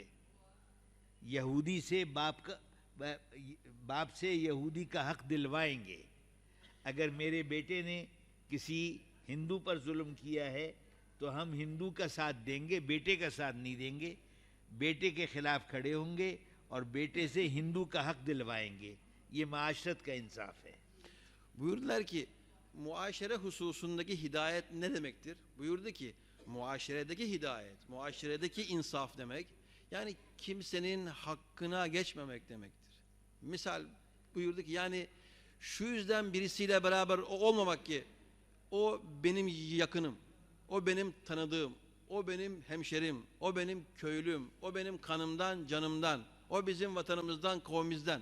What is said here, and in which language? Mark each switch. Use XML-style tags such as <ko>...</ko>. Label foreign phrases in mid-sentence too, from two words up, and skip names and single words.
<ur>یہودی سے باپ سے یہودی کا حق دلوائیں گے. اگر میرے بیٹے نے کسی ہندو پر ظلم کیا ہے تو ہم ہندو کا ساتھ دیں گے، بیٹے کا ساتھ نہیں دیں گے. بیٹے کے خلاف کھڑے ہوں گے اور بیٹے سے ہندو کا حق دلوائیں گے. یہ معاشرت کا انصاف ہے.</ur> <tr>Buyurdular ki muaşere hususundaki hidayet ne demektir? Buyurdu ki muaşeredeki hidayet, muaşeredeki insaf demek, yani kimsenin hakkına geçmemek demektir. Misal buyurdu ki yani şu yüzden birisiyle beraber olmamak ki o benim yakınım, o benim tanıdığım, o benim hemşerim, o benim köylüm, o benim kanımdan, canımdan, o bizim vatanımızdan, kavmimizden.</tr>